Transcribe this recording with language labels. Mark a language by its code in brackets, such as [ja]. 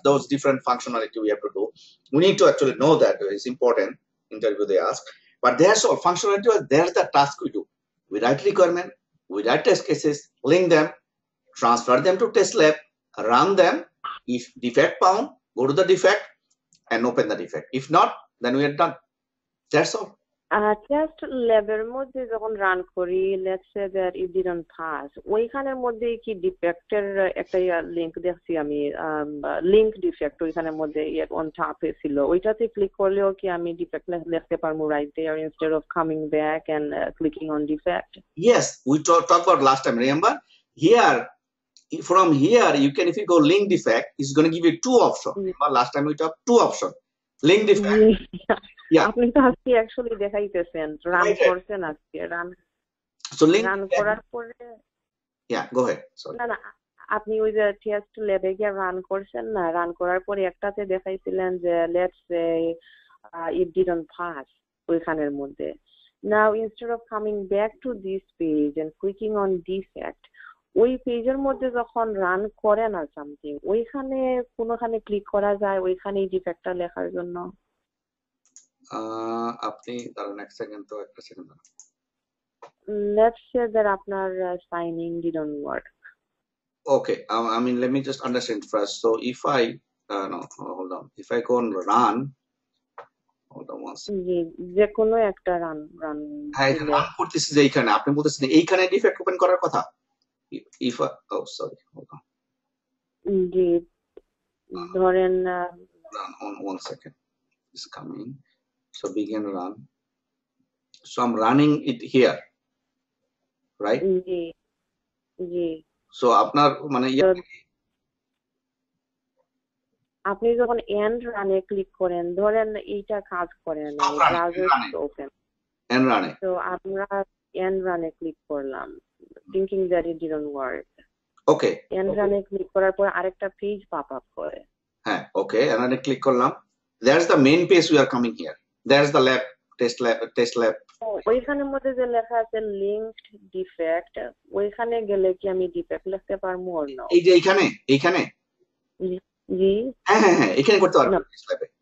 [en] Those different functionality we have to do. We need to actually know that. It's important. Interview they ask. But there's all functionality. There's the task we do. We write requirement. We write test cases. Link them. Transfer them to test lab. Run them. If defect found, go to the defect and open the defect. If not, then we are done. That's all. [bn] Test ল্যাবের মধ্যে যখন run করি, [en] let's say that it didn't pass, [bn] ওইখানের মধ্যে কি ডিফেক্টের একটা link দেখছি আমি, লিংক ডিফেক্ট ওইখানের মধ্যে অন টপে ছিল, ওইটাতে ক্লিক করলেও কি আমি ডিফেক্ট লিখতে পারবো [en] Right there instead of coming back and clicking on defect? Yes, we talked about last time. Remember, here from here you can, if you go link defect, it's going to give you two options. Remember last time we talked two options. Link defect. Yeah. [bn] আপনি তো আজকে actually দেখাইতেছেন, run করছেন আজকে, run করার পরে [en] go ahead. Sorry. [bn] না আপনি ওই যে টেস্ট ল্যাবে গিয়ে রান করছেন না, রান করার পরে একটাতে দেখাইছিলেন যে [en] let's say it didn't pass [bn] ওইখানের মধ্যে। [en] now instead of coming back to this page and clicking on defect, [bn] ওই পেজের মধ্যে যখন রান করেন আর সামথিং, ওইখানে কোনখানে ক্লিক করা যায় ওইখানে ডিফেক্টটা লেখার জন্য? আপনি দাঁড়ান এক সেকেন্ড, তো একটা সেকেন্ড। [en] Let's say that [bn] আপনার [en] signing didn't work. Okay, I mean, let me just understand first. So if I no, hold on. If I go and run, hold on one second. [bn] যে কোনো একটা run হ্যাঁ, run করতেছি যে এইখানে আপনি বলতেছেন এইখানে ডিফেক্ট ওপেন করার কথা। [en] If oh sorry, hold on. [bn] জি, ধরেন [en] run on one second. It's coming. So begin run. So I'm running it here, right? [bn] G. So আপনার মানে আপনি যখন এন্ড রানে ক্লিক করেন, ধরেন এইটা কাজ করে না, browser open, [en] and run it. So [bn] আমরা [en] end run এ click করলাম, thinking that it didn't work. Okay. [bn] End run A click করার পর আরেকটা page pop up করে। [en] হ্যাঁ, okay, and then click করলাম. There's the main page we are coming here. There's the lab, test lab. [bn] ওইখানের মধ্যে যে লেখা আছে linked defect, ওইখানে গেলে কি আমি defect লিখতে পারবো or no? এই যে এইখানে জি হ্যাঁ এখানে করতে পারবো test lab.